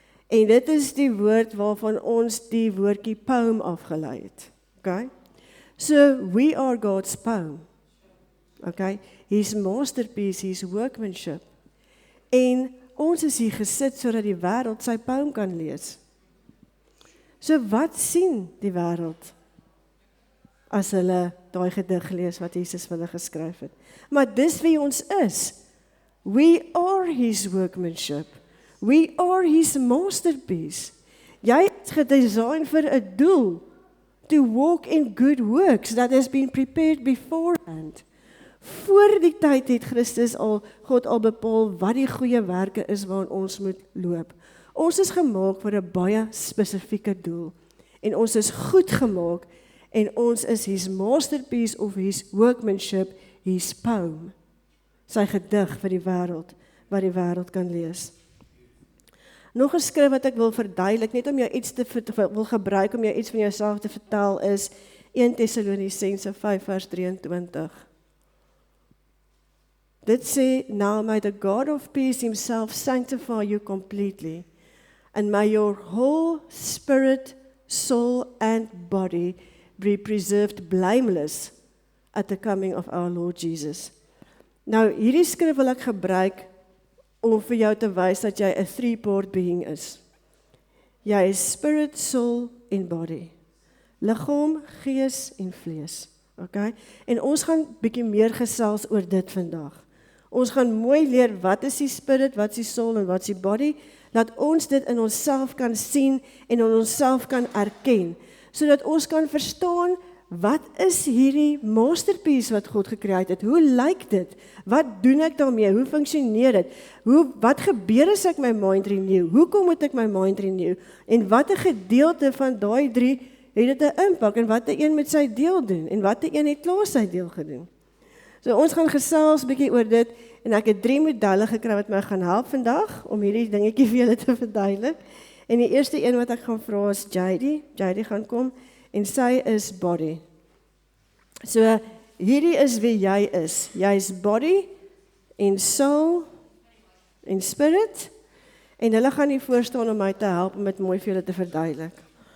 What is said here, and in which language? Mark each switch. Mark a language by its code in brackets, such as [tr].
[af] En dit is die woord waarvan ons die woordjie poem afgelei het. [en] Okay? So, we are God's poem. Okay? His masterpiece, his workmanship. [af] En ons is hier gesit sodat die wêreld sy poem kan lees. So, wat sien die wêreld as hulle daai gedig lees wat Jesus vir hulle geskryf het? Maar dis wie ons is. [en] We are his workmanship. We are his masterpiece. [af] Jy is gedesign vir 'n doel, [en] to walk in good works that has been prepared beforehand. [af] Voor die tyd het God al bepaal wat die goeie werke is waarin ons moet loop. Ons is gemaak vir 'n baie spesifieke doel. En ons is goed gemaak, en ons is [en] his masterpiece of his workmanship, his poem. [af] Sy gedig vir die wêreld, wat die wêreld kan lees. Nog 'n skrif wat ek wil verduidelik, net om jou iets wil gebruik om jou iets van jouself te vertel, is 1 Tessalonisense 5 vers 23. Dit sê, [en] now may the God of peace himself sanctify you completely, and may your whole spirit, soul and body be preserved blameless at the coming of our Lord Jesus. [af] Nou, hierdie skrif wil ek gebruik om vir jou te wys dat jy 'n three-part being is. Jy is spirit, soul en body. Liggaam, gees en vlees. Okay? En ons gaan bietjie meer gesels oor dit vandag. Ons gaan mooi leer wat is die spirit, wat is die soul en wat is die body, dat ons dit in onsself kan sien en in onsself kan erken, sodat ons kan verstaan, wat is hierdie masterpiece wat God gecreëer het? Hoe lyk dit? Wat doen ek daarmee? Hoe funksioneer dit? Wat gebeur as ek my mind renew? Hoekom moet ek my mind renew? En watter gedeelte van daai 3 het dit 'n impak? En watter een moet sy deel doen? En watter een het klaar sy deel gedoen? So ons gaan gesels bietjie oor dit, en ek het 3 modelle gekry wat my gaan help vandag, om hierdie dingetjie vir julle te verduidelik. En die eerste een wat ek gaan vra is Jady gaan kom, en sy is body. So, hierdie is wie jy is. Jy is body, en soul, en spirit, en hulle gaan hier voorstaan om my te help om dit mooi vir julle te verduidelik.